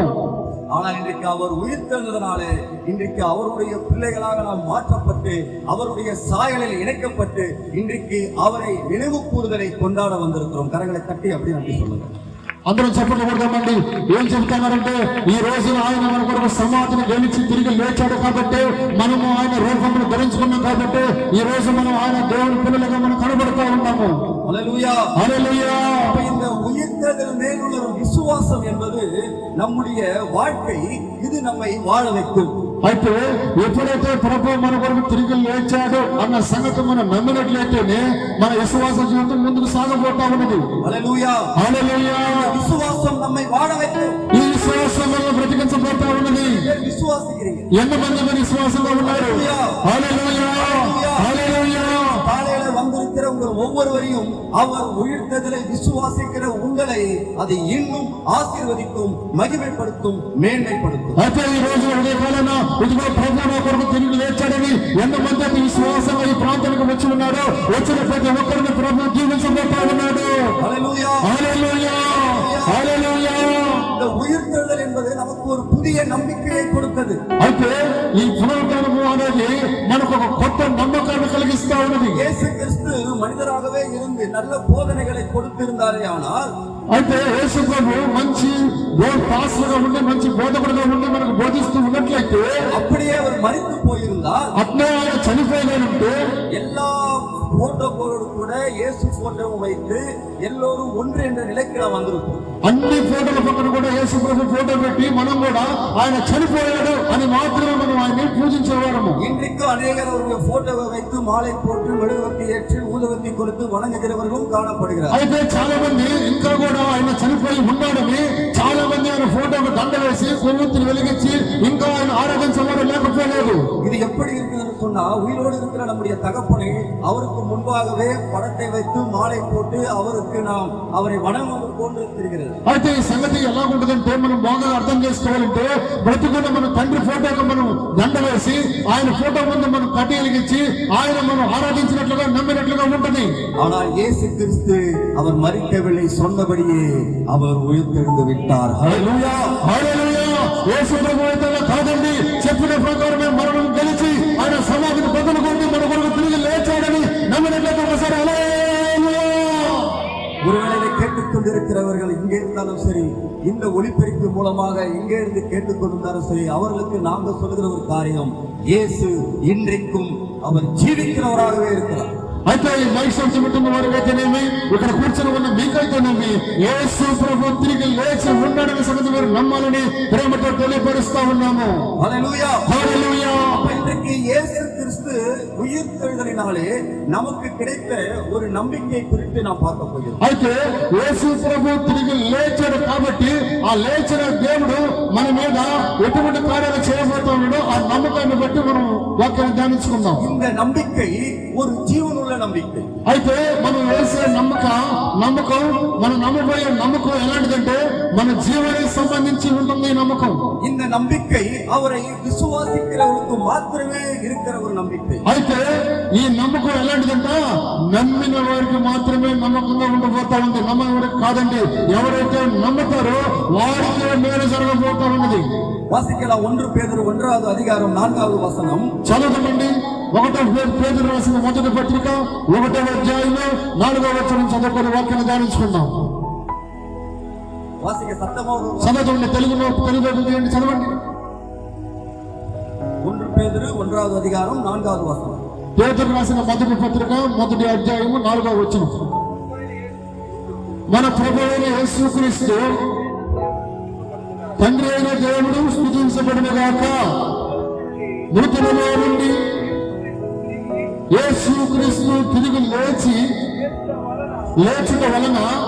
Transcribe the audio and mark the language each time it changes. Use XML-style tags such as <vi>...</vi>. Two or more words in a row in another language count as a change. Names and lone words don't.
<ta>ஆனால் இன்றைக்கு அவர் உயிர்த்தெழுந்ததனாலே இன்றைக்கு அவருடைய பிள்ளைகளாக நாம் மாற்றப்பட்டு அவருடைய சாயலில் இணைக்கப்பட்டு இன்றைக்கு அவரை நினைவு கூறுதலை கொண்டாட வந்திருக்கிறோம். கரங்களை தட்டி அப்படி நன்றி சொல்லுங்க.</ta> <te>అందరం చెప్పండి కొడదామండి. ఏం చెప్తున్నారంటే ఈ రోజు ఆయన మన కొరకు సమాధిని గెలిచి తిరిగి లేచాడు కాబట్టి, మనము ఆయన రూపమును ధరించుకున్నాం కాబట్టి ఈ రోజు మనం ఆయన దేవుని పిల్లలుగా మనం కనబడుతూ ఉన్నాము. హల్లెలూయా, హల్లెలూయా.</te> <ta>இந்த உயிர்த்தெழுதல் மேலுள்ள விசுவாசம் என்பது நம்முடைய வாழ்க்கை, இது நம்மை வாழ வைக்கும்.</ta> <te>అయితే ఎప్పుడైతే ప్రభు మన కొరకు తిరిగి లేచాడు అన్న సంగతి మనం నమ్మినట్లయితేనే మన విశ్వాస జీవితం ముందుకు సాగబోతా ఉన్నది. హల్లెలూయా, హల్లెలూయా.</te> <ta>విశ్వాసం நம்மை வாழ வைக்கும்.</ta> <te>ఈ విశ్వాసం వల్ల బ్రతికించబోతా ఉన్నది.</te> <ta>విశ్వాసిக்கிறீங்க,</ta> <te>ఎంతమంది మీరు విశ్వాసంగా ఉన్నారు? హల్లెలూయా, హల్లెలూయా.</te> <ta>காலையில வந்திருக்கிற உங்கள் ஒவ்வொருவரையும் அவர் உயிர்த்தெழுதலை விசுவாசிக்கிற உங்களை அது இன்னும் ஆசீர்வதிக்கும், மகிமைப்படுத்தும், மேன்மைப்படுத்தும்.</ta> <te>అయితే ఈ రోజు ఉదయకాలన ఇదిగో ప్రభు నా కొరకు తిరిగి లేచాడని ఎంతమంది అయితే విశ్వాసంగా ఈ ప్రాంతానికి వచ్చి ఉన్నారో, వచ్చిన ప్రతి ఒక్కరిని ప్రభు జీవించబోతా ఉన్నాడు. హల్లెలూయా, హల్లెలూయా, హల్లెలూయా.</te> <ta>இந்த உயிர்த்தெழுதல் என்பது நமக்கு ஒரு புதிய நம்பிக்கையை கொடுத்தது.</ta> <te>అయితే ఈ పునరుద్ధానము అనేది మనకు ఒక కొత్త నమ్మకాన్ని కలిగిస్తా ఉన్నది.</te> <ta>இயேசு கிறிஸ்து மனிதராகவே இருந்து நல்ல போதனைகளை கொடுத்திருந்தாரே, ஆனால்</ta> <te>అయితే యేసు ప్రభు మంచి పాస్టర్గా ఉండి మంచి బోధకుడుగా ఉండి మనకు బోధిస్తూ ఉన్నట్లయితే,</te> <ta>அப்படியே அவர் மரித்து போயிருந்தால்,</ta> <te>అట్లే ఆయన చనిపోయినంటే</te> <ta>எல்லா போட்டோக்களோடு கூட இயேசு போட்டோவும் வைத்து எல்லோரும் ஒன்று என்ற நிலைக்கு நாம் வந்திருப்போம்.</ta> <te>అన్ని ఫోటోల పక్కన కూడా యేసు ప్రభు ఫోటో పెట్టి మనం కూడా ఆయన చనిపోయాడు అని మాత్రమే మనం ఆయన్ని పూజించేవారము.</te> <ta>இன்றைக்கு அநேகர் அவருடைய போட்டோவை வைத்து மாலை போட்டு மெழுகுவர்த்தி ஏற்றி ஊதுவத்தி கொடுத்து வணங்குகிறவர்களும் காணப்படுகிறார்.</ta> <te>అయితే చాలా మంది ఇంకా కూడా ఆయన చనిపోయి ఉన్నాడని చాలా మంది ఆయన ఫోటోకు దండ వేసి కొవ్వొత్తులు వెలిగించి ఇంకా ఆయన ఆరాధించేవారు లేకపోలేదు.</te> <ta>இது எப்படி இருக்குதுன்னு சொன்னா, உயிரோடு இருக்கிற நம்முடைய தகப்பனை அவருக்கு முன்பாகவே படத்தை வைத்து மாலை போட்டு அவருக்கு நாம் அவரை வணங்குவது போன்று இருக்கிறது.</ta> <te>అయితే ఈ సంగతి ఎలా ఉంటుందంటే మనం బాగా అర్థం చేసుకోవాలంటే, బ్రతికున్న మన తండ్రి ఫోటోకు మనం దండ వేసి ఆయన ఫోటో ముందు మనం కట్టి వెలిగించి ఆయన మనం ఆరాధించినట్లుగా నమ్మినట్లుగా ఉంటుంది.</te> <ta>ஆனால் இயேசு கிறிஸ்து அவர் மரிக்கவில்லை, சொன்னபடியே அவர் உயிர்த்தெழுந்து விட்டார்.</ta> <te>హల్లెలూయా, హల్లెలూయా. యేసు ప్రభు అయితే కాదండి, చెప్పిన ప్రకారమే మరణం గెలిచి ఆయన సమాధిని బదులుకొని మన కొరకు తిరిగి లేచాడని నమ్మినట్లయితే ఒకసారి హల్లెలూయా.</te> <ta>ஒருவேளை இதை கேட்டுக்கொண்டிருக்கிறவர்கள் இங்கே இருந்தாலும் சரி, இந்த ஒளிபெருப்பு மூலமாக இங்கே இருந்து கேட்டுக்கொண்டிருந்தாலும் சரி, அவர்களுக்கு நாங்கள் சொல்லுகிற ஒரு காரியம், இயேசு இன்றைக்கும் அவர் ஜீவிக்கிறவராகவே இருக்கிறார்.</ta> <te>అయితే ఈ మైసూరు వింటున్న వారికైతేనేమి, ఇక్కడ కూర్చొని ఉన్న మీకైతేనేమి, యేసు ప్రభు తిరిగి లేచి ఉన్నాడనే సంగతి మీరు నమ్మాలని ప్రేమతో తెలియపరుస్తా ఉన్నాము. హల్లెలూయా, హల్లెలూయా.</te> <ta>இன்றைக்கு இயேசு கிறிஸ்து உயிர்த்தெழுதலினாலே நமக்கு கிடைத்த ஒரு நம்பிக்கை குறித்து நாம் பார்க்க போகிறோம்.</ta> <te>అయితే యేసు ప్రభు తిరిగి లేచాడు కాబట్టి ఆ లేచిన దేవుడు మన మీద ఎటువంటి కార్యాలు చేయబోతా ఉన్నాడో ఆ నమ్మకాన్ని బట్టి మనం వాక్యాన్ని ధ్యానించుకుందాం.</te> <ta>இந்த நம்பிக்கை ஒரு ஜீவனுள்ள நம்பிக்கை.</ta> <te>అయితే మనం వేసే నమ్మకం మనం నమ్మబోయే నమ్మకం ఎలాంటిదంటే మన జీవానికి సంబంధించి ఉంటుంది ఈ నమ్మకం.</te> <ta>இந்த நம்பிக்கை அவரை விசுவாசிக்கிறவர்களுக்கு மாத்திரமே இருக்கிற ஒரு நம்பிக்கை.</ta> <te>అయితే ఈ నమ్మకం ఎలాంటిదంటే నమ్మిన వారికి మాత్రమే నమ్మకంగా ఉండబోతా ఉంది, నమ్మని వారికి కాదండి. ఎవరైతే నమ్ముతారో వారికే మేలు జరగబోతా ఉన్నది.</te> <ta>வாசிக்கலாம் 1 பேதுரு 1வது அதிகாரம் 4வது வசனம்.</ta> <te>చదవండి. 1 పేతురు రాసిన మొదటి పత్రిక 1వ అధ్యాయంలో 4వ వచనం చదువుకొని వాక్యాన్ని ధ్యానించుకుందాం.</te> <ta>வாசிக்க சத்தமாக</ta> <te>చదవండి. తెలుగులో చదవండి.</te> <ta>1 பேதுரு 1வது அதிகாரம் 4வது வசனம்.</ta> <te>పేతురు రాసిన మొదటి పత్రిక 1వ అధ్యాయము 4వ వచనం. మన ప్రభువైన యేసుక్రీస్తు తండ్రి అయిన దేవుడు స్తుతించబడును గాక. మృతులలో నుండి యేసుక్రీస్తు తిరిగి లేచుట వలన</te>